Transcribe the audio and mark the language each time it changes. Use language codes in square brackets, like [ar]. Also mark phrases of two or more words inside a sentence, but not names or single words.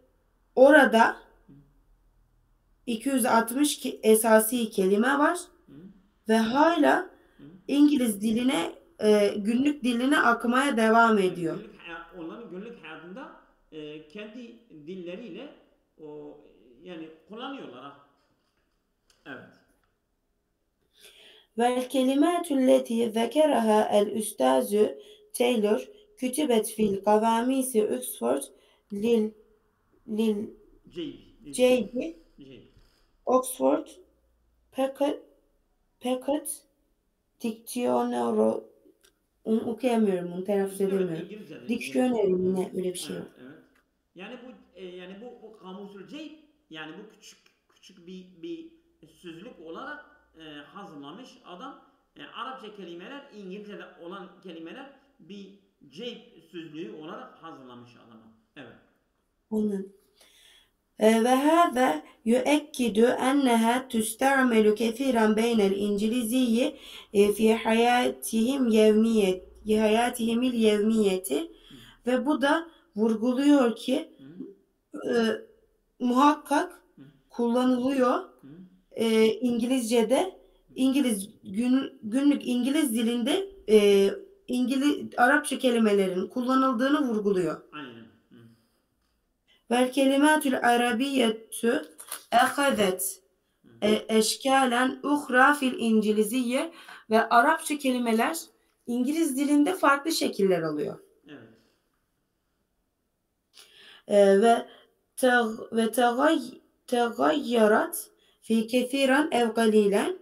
[tr] Ve orada 260 esasi kelime var Hı? ve hala Hı? İngiliz diline, günlük diline akmaya devam Evet, ediyor. onların günlük hayatında kendi dilleriyle o yani kullanıyorlar ha. Evet. [ar] والكلمات التي ذكرها الأستاذ تايلور كتبت في القواميس أكسفورد لل Ceyb. للجيب Ceyb. أكسفورد [en] Packet Dictionary. [tr] Onu okuyamıyorum, onu telaffuz Evet, edemiyorum. İngilizce'de İngilizce. Dictionary Hı. mi ne, öyle bir şey Evet, var. evet. Yani bu kamusul ceyb, yani bu küçük bir sözlük olarak hazırlamış adam. Arapça kelimeler, İngilizce'de olan kelimeler bir ceyb sözlüğü olarak hazırlamış adama. Evet. Onun. [ar] وهذا يؤكد أنها تستعمل كثيرا بين الإنجليزية في حياتهم اليومية Hı. [tr] ve bu da vurguluyor ki Hı. e, muhakkak Hı. kullanılıyor Hı. İngilizce'de, günlük İngiliz dilinde Arapça kelimelerin kullanıldığını vurguluyor. Aynen. Hı. [ar] والكلمات العربية أخذت أشكالا أخرى في [tr] İngilizce ve Arapça kelimeler İngiliz dilinde farklı şekiller alıyor. Evet. [ar] وتغيرات في كثيرا أو قليلا,